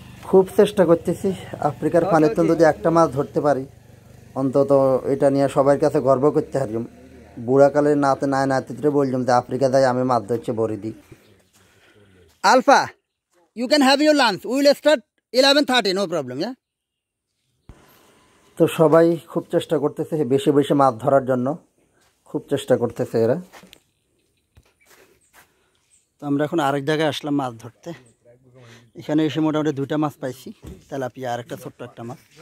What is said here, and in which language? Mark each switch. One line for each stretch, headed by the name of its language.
Bangla: খুব চেষ্টা করতেছি আফ্রিকার পানিতে যদি একটা মাছ ধরতে পারি, অন্তত এটা নিয়ে সবার কাছে গর্ব করতে পারলাম। বুড়াকালে নাতিরে বললাম যে আফ্রিকা যাই আমি মাছ ধরছে বড়ি দিই।
English: Alpha, you can have your lunch. We will start 11:30, no problem, yeah?
Bangla: তো সবাই খুব চেষ্টা করতেছে বেশি বেশি মাছ ধরার জন্য, খুব চেষ্টা করতেছে এরা। তো আমরা এখন আরেক জায়গায় আসলাম মাছ ধরতে। এখানে এসে মোটামুটি 2টা মাছ পাইছি, তেলাপিয়া আর একটা ছোট্ট একটা মাছ।